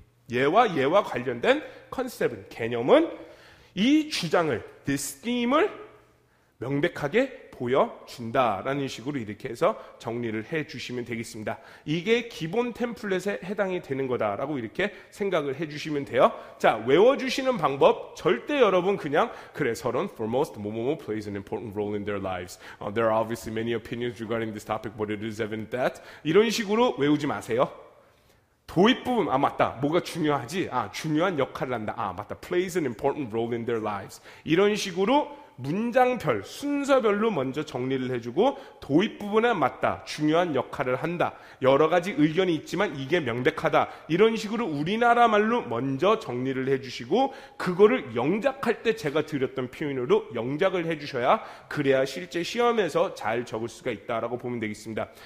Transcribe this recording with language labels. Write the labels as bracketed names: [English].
[Korean] 얘와 관련된 컨셉은 개념은 이 주장을 [English] this theme [Korean] 을 명백하게 보여준다라는 식으로 이렇게 해서 정리를 해주시면 되겠습니다. 이게 기본 템플릿에 해당이 되는 거다라고 이렇게 생각을 해주시면 돼요. 자, 외워주시는 방법 절대 여러분 그냥 그래 서론 foremost 뭐뭐뭐 [English] plays an important role in their lives. There are obviously many opinions regarding this topic, but it is evident that [Korean] 이런 식으로 외우지 마세요. 도입 부분, 맞다. 뭐가 중요하지? 중요한 역할을 한다. 맞다. [English] plays an important role in their lives. [Korean] 이런 식으로 문장별, 순서별로 먼저 정리를 해주고 도입 부분에 맞다. 중요한 역할을 한다. 여러 가지 의견이 있지만 이게 명백하다. 이런 식으로 우리나라 말로 먼저 정리를 해주시고 그거를 영작할 때 제가 드렸던 표현으로 영작을 해주셔야 그래야 실제 시험에서 잘 적을 수가 있다라고 보면 되겠습니다.